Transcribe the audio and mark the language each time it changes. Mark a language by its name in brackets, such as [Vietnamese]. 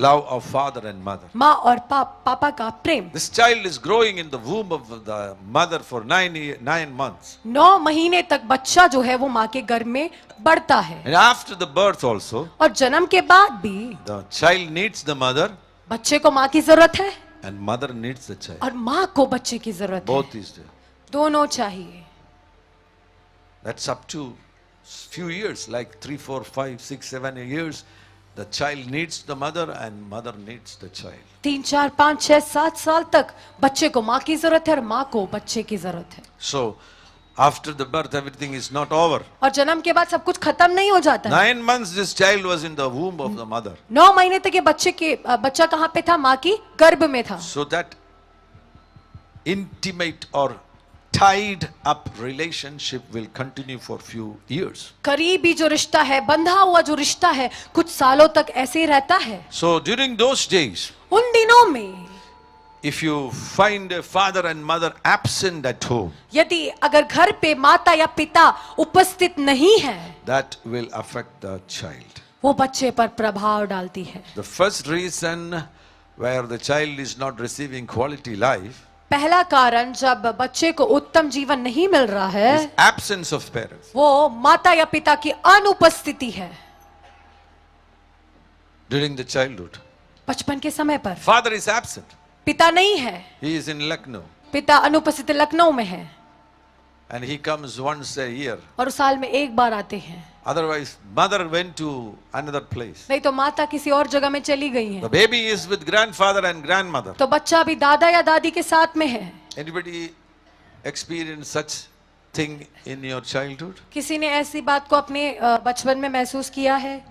[English] love of father and mother. [Hindi] माँ और पापा का प्रेम। [English] This child is growing in the womb of the mother for 9 months. [Hindi] 9 महीने तक बच्चा जो है वो माँ के गर्भ में बढ़ता है, [English] And after the birth also, [Hindi] और जन्म के बाद भी [English] the child needs the mother [Hindi] बच्चे को माँ की जरूरत है [English] and mother needs the child. [Hindi] और माँ को बच्चे की जरूरत है। [English] Both is there. [Hindi] दोनों चाहिए। [English] That's up to few years, like 3, 4, 5, 6, 7 years, the child needs the mother and mother needs the child. [Hindi] 3, 4, 5, 6, 7 साल तक बच्चे को माँ की जरूरत है और माँ को बच्चे की जरूरत है. [English] So after the birth, everything is not over. [Hindi] और जन्म के बाद सब कुछ खत्म नहीं हो जाता है. [English] 9 months this child was in the womb of the mother. [Hindi] 9 महीने तक ये बच्चा कहाँ पे था? माँ की गर्भ में था. [English] So that intimate or tied up relationship will continue for few years. [Hindi] करीबी जो रिश्ता है, बंधा हुआ जो रिश्ता है, कुछ सालों तक ऐसे ही रहता है. [English] So during those days, [Hindi] उन दिनों में [English] if you find a father and mother absent at home, [Hindi] यदि अगर घर पे माता या पिता उपस्थित नहीं है, [English] that will affect the child. [Hindi] वो बच्चे पर प्रभाव डालती है. [English] The first reason where the child is not receiving quality life [Hindi] पहला कारण जब बच्चे को उत्तम जीवन नहीं मिल रहा [English] is [Hindi] है, [English] absence of parents. [Hindi] वो माता या पिता की अनुपस्थिति है. [English] During the childhood, [Hindi] बचपन के समय पर [English] father is absent. [Hindi] पिता नहीं है, [English] He is in Lucknow [Hindi] पिता अनुपस्थित लखनऊ में है [English] and he comes once a year. [Hindi] और साल में एक बार आते हैं. [English] Otherwise, mother went to another place. [Hindi] नहीं तो माता किसी और जगह में चली गई [English] The [Hindi] है. [English] baby is with grandfather and grandmother. [Hindi] तो बच्चा भी दादा या दादी के साथ में है. [English] Anybody experience such thing in your childhood? [Hindi] किसी ने ऐसी बात को अपने बचपन में महसूस किया है?